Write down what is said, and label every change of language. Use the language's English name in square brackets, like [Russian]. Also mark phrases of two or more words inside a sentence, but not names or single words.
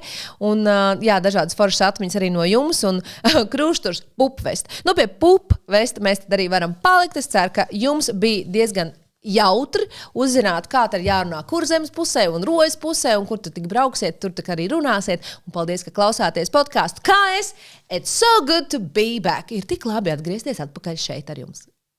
[Latvian] Un, jā, dažādas foršas atmiņas arī no jums. Un krūšturs, pupvest. Nu, pie pupvesta mēs tad arī varam palikt. Es ceru, ka jums bija diezgan jautri uzzināt, kā tad jārunā Kurzemes pusē un Rojas pusē, un kur tad tik brauksiet, tur tik arī runāsiet. Un paldies, ka klausāties podcastu. Kā es? [English] It's so good to be back. [Latvian] Ir tik labi atgriezties atpakaļ šeit ar jums.